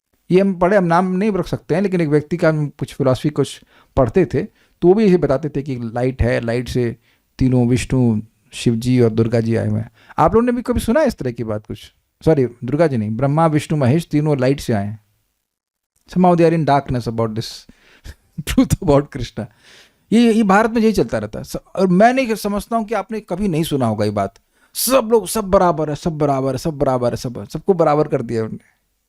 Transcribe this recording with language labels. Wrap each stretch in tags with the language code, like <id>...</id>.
<hi>ये हम पढ़े, हम नाम नहीं रख सकते हैं, लेकिन एक व्यक्ति का हम कुछ फिलॉसफी कुछ पढ़ते थे तो वो भी ये बताते थे कि लाइट है, लाइट से तीनों विष्णु, शिव जी और दुर्गा जी आए हुए हैं। आप लोगों ने भी कभी सुना है इस तरह की बात? कुछ, सॉरी दुर्गा जी नहीं, ब्रह्मा विष्णु महेश तीनों लाइट से आए हैं।</hi> <en>somehow they are in darkness about this truth about Krishna.</en> <hi>ये भारत में यही चलता रहता है। और मैं नहीं समझता हूँ कि आपने कभी नहीं सुना होगा ये बात। सब लोग सब बराबर है, सब बराबर है, सब बराबर है, सबको बराबर कर दिया उन्होंने।</hi>